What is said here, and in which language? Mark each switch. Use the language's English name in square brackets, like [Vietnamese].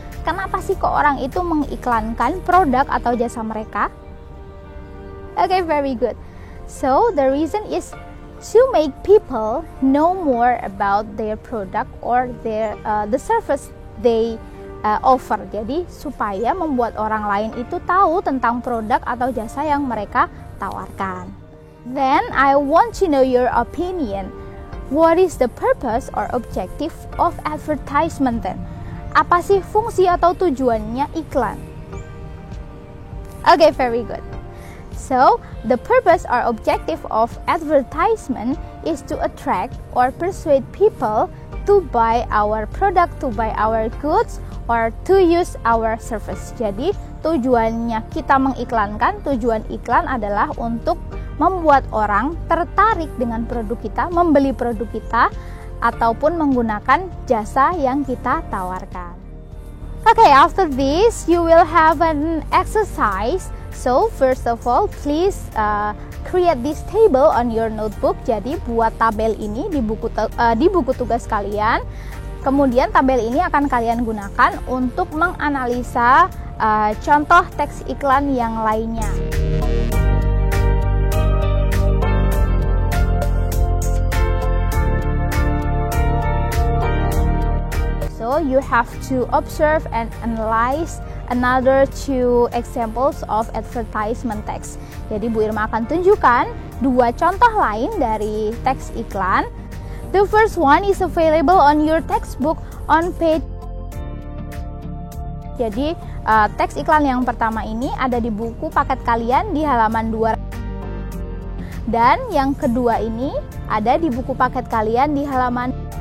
[Indonesian] Kenapa sih kok orang itu mengiklankan produk atau jasa mereka? [English] Okay, very good. So, the reason is to make people know more about their product or their the service they offer. [Indonesian] Jadi supaya membuat orang lain itu tahu tentang produk atau jasa yang mereka tawarkan. [English] Then I want to know your opinion. What is the purpose or objective of advertisement then? [Indonesian] Apa sih fungsi atau tujuannya iklan? [English] Okay, very good. So, the purpose or objective of advertisement is to attract or persuade people to buy our product, to buy our goods, or to use our service. [Indonesian] Jadi, tujuannya kita mengiklankan, tujuan iklan adalah untuk membuat orang tertarik dengan produk kita, membeli produk kita, ataupun menggunakan jasa yang kita tawarkan. [English] Okay, after this, you will have an exercise. So, first of all, please create this table on your notebook. [Indonesian] Jadi, buat tabel ini di buku tugas kalian. Kemudian, tabel ini akan kalian gunakan untuk menganalisa contoh teks iklan yang lainnya. [English] So, you have to observe and analyze another two examples of advertisement text. [Indonesian] Jadi Bu Irma akan tunjukkan dua contoh lain dari teks iklan. [English] The first one is available on your textbook on page [Indonesian] Jadi teks iklan yang pertama ini ada di buku paket kalian di halaman 2. Dan yang kedua ini ada di buku paket kalian di halaman.